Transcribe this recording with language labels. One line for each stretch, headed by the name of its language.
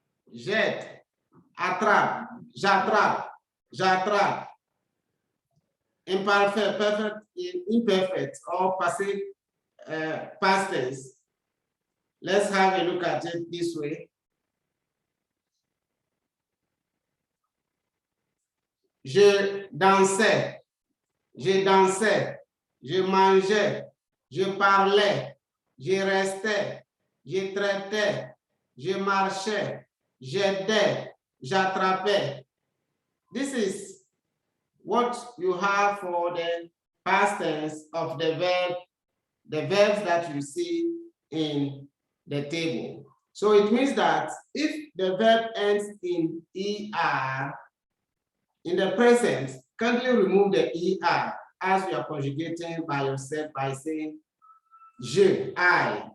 French: Jette, attrape, j'attrape, j'attrape.
English: Imparfait, perfect, imperfect, or passé, past tense. Let's have a look at it this way.
French: Je dansais, je dansais, je mangeais, je parlais, je restais, je traitais, je marchais, j'aidais, j'attrapais.
English: This is what you have for the past tense of the verbs that you see in the table. So it means that if the verb ends in ER, in the present, kindly remove the ER as you are conjugating by yourself by saying je, I.